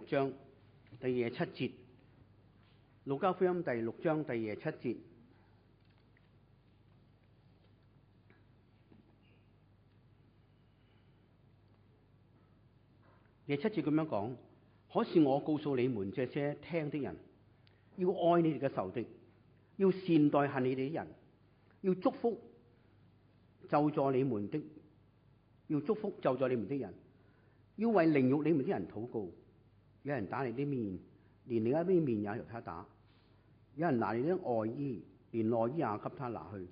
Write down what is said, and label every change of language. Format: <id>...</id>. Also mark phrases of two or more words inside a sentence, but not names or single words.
<yue>章第27節，《路加福音》第六章第27節。27節咁樣講：可是我告訴你們這些聽的人，要愛你哋嘅仇敵，要善待恨你哋的人，要祝福咒詛你們的，要祝福咒詛你們的人，要為凌辱你們的人禱告。有人打你的面，連另一邊面也由他打；有人拿你的外衣，連內衣也給他拿去。</yue>